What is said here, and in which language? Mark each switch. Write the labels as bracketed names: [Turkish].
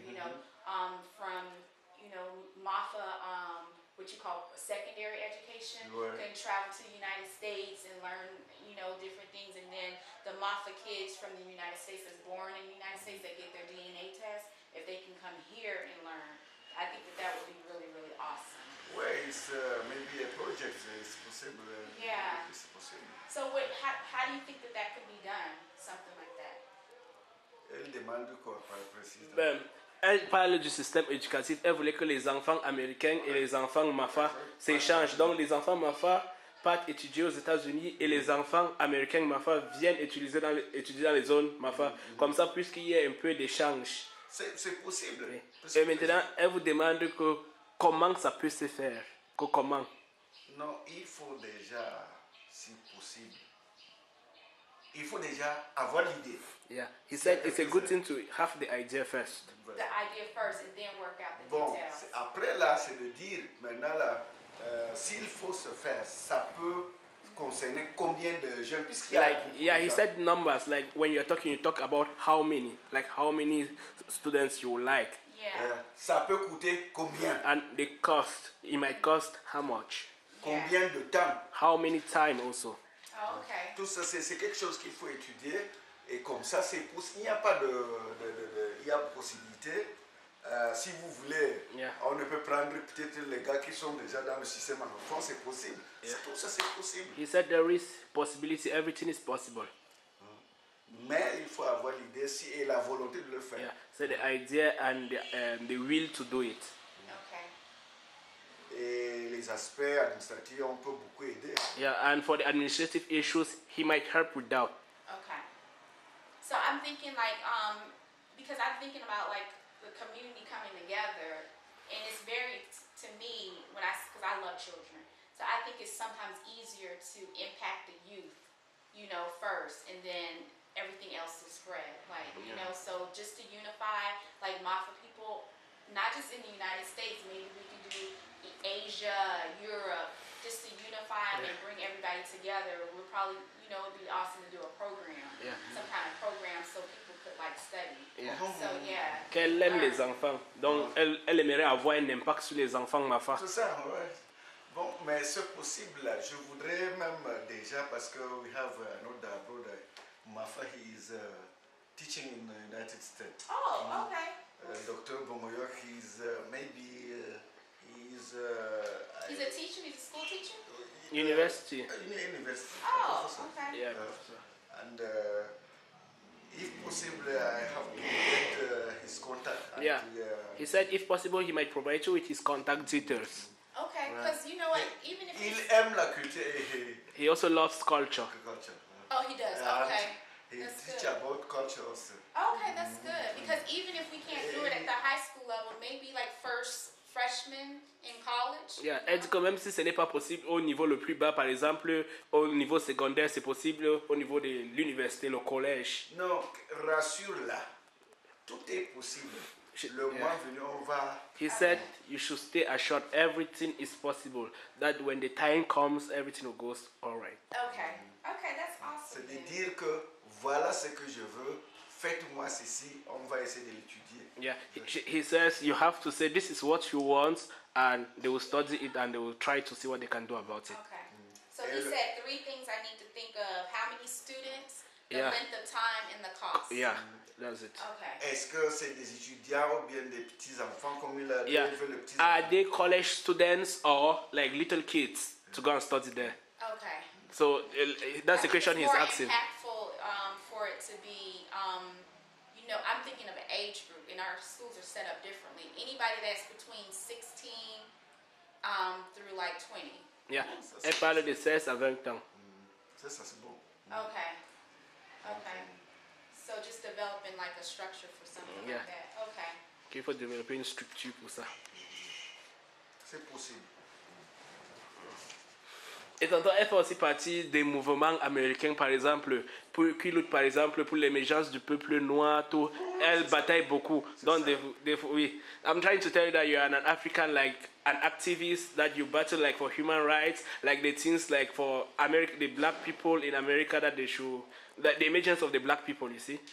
[English] You know, from Mafa, what you call secondary education, can travel to the United States and learn different things, and then the Mafa kids from the United States that's born in the United States that get their DNA test, if they can come here and learn, I think that would be really, really awesome. Well, it's maybe a project. It's possible. Yeah. It's possible. So how do you think that could be done? Something like that. [French] Elle demande quoi, par précisément? Elle parle du système éducatif. Elle voulait que les enfants américains et les enfants Mafa s'échangent. Donc les enfants Mafa partent étudier aux États-Unis et les enfants américains Mafa viennent étudier dans les zones Mafa. Comme ça, puisqu'il y a un peu d'échange. C'est possible. Oui. Et maintenant, elle vous demande comment ça peut se faire. Comment? Non, il faut déjà, si possible, il faut déjà avoir l'idée. [English] Yeah, he said it's a good thing to have the idea first. The idea first and then work out the [French] Bon, [English] details. [French] après là, c'est de dire, maintenant là, s'il faut se faire, ça peut concerner combien de jeunes, puisqu'il y a [English] he said numbers, like when you're talking, you talk about how many students you like. Yeah. [French] Ça peut coûter combien? [English] And the cost, it might cost how much? [French] Combien de temps? [English] How many time also? Oh, okay. [French] Tout ça, c'est quelque chose qu'il faut étudier. Et comme ça, c'est possible. Il n'y a pas il y a possibilité. Si vous voulez, on ne peut prendre peut-être les gars qui sont déjà dans le système en France, c'est possible. Tout ça, c'est possible. [English] He said there is possibility, everything is possible. [French] Mais il faut avoir l'idée et la volonté de le faire. [English] Yeah, so the idea and the will to do it. Okay. [French] Et les aspects administratifs, on peut beaucoup aider. [English] Yeah, and for the administrative issues, he might help with that. Okay. So I'm thinking because I'm thinking about like the community coming together, and it's very to me because I love children, so I think it's sometimes easier to impact the youth, first, and then everything else will spread. Like so just to unify like Mafa people, not just in the United States, maybe we can do Asia, Europe, just to unify them and bring everybody together. We'll probably, it'd be awesome to do a program, some kind of program, so people could like study. So [French] Qu'elle aime les enfants, donc elle aimerait avoir un impact sur les enfants Mafa. C'est ça, ouais. Bon, mais c'est possible. Je voudrais même déjà parce que [English] we have another brother, Mafa, he is teaching in the United States. Oh, okay. Dr. Bomoyor, he's maybe he's a teacher. He's a school teacher. University. University. Oh, Professor. okay. Yeah. And if possible, I have to get his contact. Yeah. He said if possible, he might provide you with his contact details. Okay, because you know what, even if [French] il aime la culture. [English] He also loves culture. Oh, he does. Okay. He That's teach good. about culture also. Okay, that's good. Because even if we can't do it at the high school level, maybe like freshman in college. [French] Yeah, elle dit que même si ce n'est pas possible au niveau le plus bas, par exemple, au niveau secondaire, c'est possible au niveau de l'université, le collège. Non, rassure-la. Tout est possible. Le mois venu, on va... [English] He said you should stay assured everything is possible. That when the time comes, everything will go all right. Okay. Okay, that's awesome. [French] C'est de dire que voilà ce que je veux, faites-moi ceci, on va essayer de l'étudier. [English] Yeah, he says you have to say this is what you want, and they will study it and they will try to see what they can do about it. Okay. So he said 3 things I need to think of: how many students, the Yeah. length of time, and the cost. Yeah, that's it. Okay. [French] Est-ce que c'est des étudiants ou bien des petits enfants comme il a dit, [English] Yeah. [French] les petits [English] Are [French] enfants? [English] they college students or like little kids to go and study there? Okay. So that's the question It's he's more asking. impactful for it to be, you know, I'm thinking of an age group, and our schools are set up differently. Anybody that's between 16 through like 20. [French] Yeah, elle parle de 16 à 20 ans. Ça, c'est bon. [English] Okay. Okay. So just developing like a structure for something Yeah. like that. Okay. [French] Qu'il faut développer une structure pour ça. C'est possible. Et tantôt, elle fait aussi partie des mouvements américains, par exemple, qui luttent, par exemple, pour l'émergence du peuple noir, tout. Elle bataille beaucoup. Donc, oui. [English] I'm trying to tell you that you are an African, like, an activist, that you battle, like, for human rights, like, the things, like, for America, the black people in America, that they should, like, the emergence of the black people, you see.